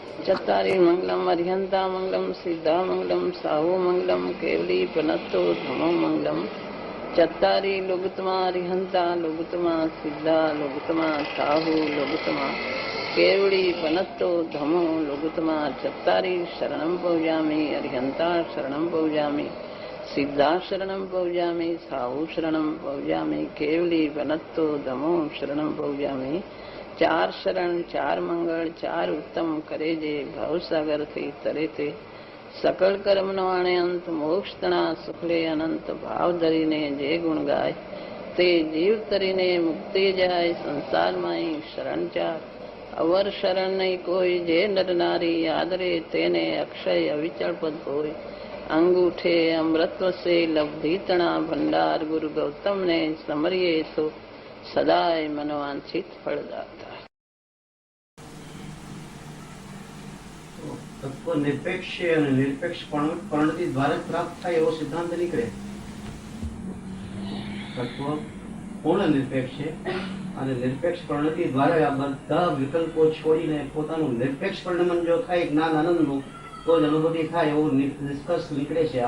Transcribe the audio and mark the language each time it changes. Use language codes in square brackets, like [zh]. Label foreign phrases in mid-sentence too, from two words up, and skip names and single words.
[pra] चत्तारी मंगलम अरिहंता मंगलम सिद्धा मंगलम साहू मंगलम केवली पनत्तो धमो मंगलम चत्तारी लोगुतमा अरिहंता लोगुतमा सिद्धा लोगुतमा साहू लोगुतमा केवली पनत्तो धमो लोगुतमा चत्तारी शरणं पौजामि अरिहंता शरणं पौजामि सिद्धा शरणं पौजामि साहू शरणं पौजामि केवली पनत्तो धमो शरणं पौजामि [gu] ચાર શરણ ચાર મંગલ ચાર ઉત્તમ કરે જે ભવસાગર થી તરે તે સકલ કર્મ નો આણે અંત મોક્ષ તના સુખલે અનંત ભાવ ધરીને જે ગુણ ગાય તે જીવ તરીને મુક્તિ જાય સંસાર માઈ શરણ ચાર અવર શરણ નહીં કોઈ જે નર નારી યાદ રે તેને અક્ષય અવિચલ પદ હોય અંગૂઠે અમૃતત્વ સે લબ્ધિ તના ભંડાર ગુરુ ગૌતમ ને સમરિયે તો સદાય મનોવાંછિત ફલદાતા। તત્વ નિરપેક્ષ છે અને નિરપેક્ષ પરિણતિ દ્વારા પ્રાપ્ત થાય એવો સિદ્ધાંત નીકળે. તત્વ પૂર્ણ નિરપેક્ષ છે અને નિરપેક્ષ પરિણતિ દ્વારા આ બધા વિકલ્પો છોડીને પોતાનું નિરપેક્ષ પરિણમન જો થાય જ્ઞાન આનંદનું તો જ અનુભૂતિ થાય એવો નિષ્કર્ષ નીકળે છે.